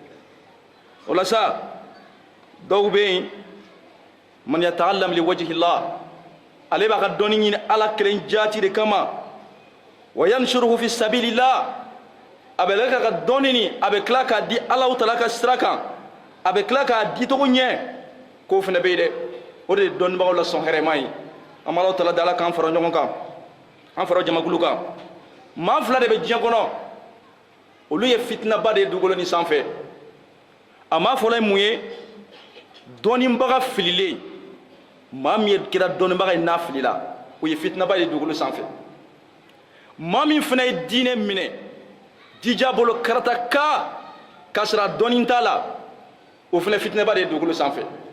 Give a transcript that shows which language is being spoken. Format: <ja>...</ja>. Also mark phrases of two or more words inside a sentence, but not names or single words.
<bm>o la sa dɔw bɛ yen man</bm> <ar>يتعلم لوجه الله</ar> <bm>ale b'a ka dɔnni ɲini ala kelen jaati de kama</bm> <ar>وينشره في سبيل الله</ar> <bm>a bɛ ka dɔnni ni a bɛ tila k'a di Allahu Taala ka sira kan a bɛ tila k'a di cogo ɲɛ k'o fana bɛ yen dɛ o de ye dɔnnibagaw la sɔn hɛrɛma ye an bɛ Allahu Taala deli ala k'an fara ɲɔgɔn kan an fara jamakulu kan maa fila de bɛ diɲɛ kɔnɔ olu ye fitinaba de ye dugukolo ni sanfɛ a maa fɔlɔ ye mun ye dɔnnibaga fililen maa min ye kɛra dɔnnibaga ye n'a filila o ye fitinaba de ye dugukolo sanfɛ maa min fana ye diinɛ minɛ dija bolo karata k'a sɔrɔ a dɔnni t'a la o fana fitinaba de ye dugukolo sanfɛ</bm>